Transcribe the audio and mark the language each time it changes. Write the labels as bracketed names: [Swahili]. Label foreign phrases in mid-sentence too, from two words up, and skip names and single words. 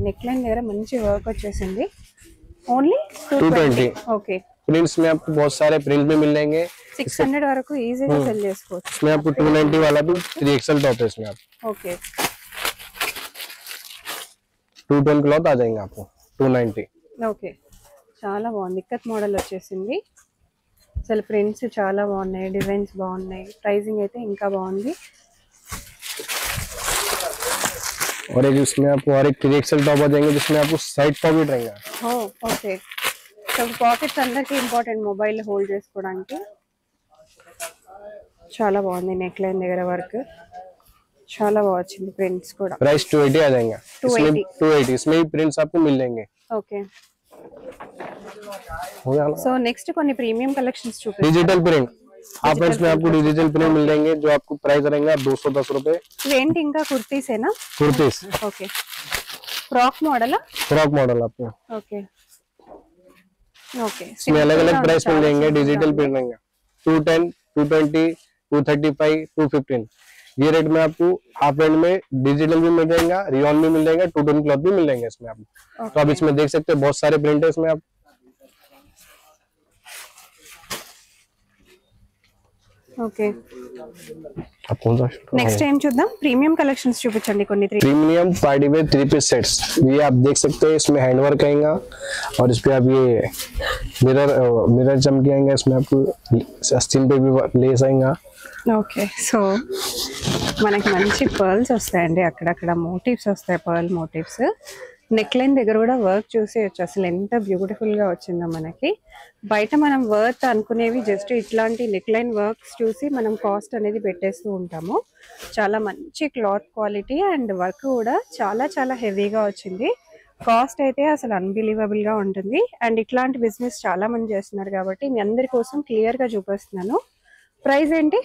[English] neck line [Telugu] దగ్గర మంచి వర్క్ వచ్చేసింది. [English] only 220. okay. [Hindi] प्रिंट्स में आपको बहुत सारे प्रिंट भी मिल जाएंगे. [Telugu] 600 వరకు ఈజీగా సెల్ చేసుకోవచ్చు. [Hindi] इसमें आपको 290 वाला भी 3XL टॉप है इसमें आप. [Telugu] ఓకే. [Hindi] 210 क्लॉथ आ जाएंगे आपको 290. [Telugu] ఓకే, చాలా బాగుంది. ఇక్కత్ మోడల్ వచ్చేసింది. అసలు ప్రింట్స్ చాలా బాగున్నాయి, డిజైన్స్ బాగున్నాయి. ప్రైసింగ్ అయితే ఇంకా బాగుంది. [Hindi] और एक इसमें आपको और एक 3XL टॉप आ जाएंगे जिसमें आपको [English] side pocket [Hindi] रहेगा. [Telugu] ఓకే. [English] so pockets [Telugu] అందరికి ఇంపార్టెంట్, [English] mobile hold [Telugu] చేసుకోవడానికి. చాలా బాగుంది [English] neck line [Telugu] దగ్గర వర్క్ చాలా బాగా వచ్చింది ప్రింట్స్ కూడా [Hindi] प्राइस 280 आ जाएंगे 280 280 इसमें भी प्रिंट्स आपको मिल जाएंगे [Telugu] ఓకే [Hindi] हो गया ना [English] so next [Telugu] కొన్ని [English] premium collections [Telugu] చూపిస్తాను [English] digital print half price [Hindi] में आपको [English] digital print [Hindi] मिल जाएंगे जो आपको प्राइस रहेगा 210 रुपए [Telugu] ఇవేంటి ఇంకా కుర్తీసేనా [Hindi] कुर्तीस [English] okay frock [Telugu] మోడలా [English] frock model [Hindi] आपको [English] ఓకే ఓకే [Hindi] इसमें अलग अलग प्राइस मिल जाएंगे [English] digital print [Hindi] रहेंगे 210 220 235 215 ये रेट में आपको [English] half range [Hindi] में डिजिटल भी मिल जाएगा रियॉन भी मिल जाएगा [English] 2 tone cloth [Hindi] भी मिल जाएंगे इसमें आपको तो आप इसमें देख सकते हैं बहुत सारे प्रिंट है इसमें आप [Telugu] ఓకే [Hindi] आप कौन सा [English] next time [Telugu] చూద్దాం [English] premium collections [Telugu] చూపించండి కొన్ని త్రీ [English] premium party wear 3 piece sets [Hindi] ये आप देख सकते हैं इसमें [English] hand work [Hindi] आएगा और इस पे आप ये मिरर चमके आएंगे इसमें आपको आस्तीन पे भी लेस आएगा [English] okay so [Telugu] మనకి మంచి పర్ల్స్ వస్తాయండి అక్కడక్కడ మోటివ్స్ వస్తాయి [English] pearl motifs neck line [Telugu] దగ్గర కూడా వర్క్ చూసేయచ్చు అసలు ఎంత బ్యూటిఫుల్ గా వచ్చిందో మనకి బయట మనం వర్త్ అనుకునేవి జస్ట్ ఇట్లాంటి [English] neck line works [Telugu] చూసి మనం కాస్ట్ అనేది పెట్టేస్తూ ఉంటాము చాలా మంచి [English] cloth quality and work [Telugu] కూడా చాలా చాలా హెవీగా వచ్చింది కాస్ట్ అయితే అసలు అన్బిలీవబుల్ గా ఉంటుంది అండ్ ఇట్లాంటి బిజినెస్ చాలా మంది చేస్తున్నారు కాబట్టి మీ అందరి కోసం క్లియర్ గా చూపిస్తున్నాను ప్రైస్ ఏంటి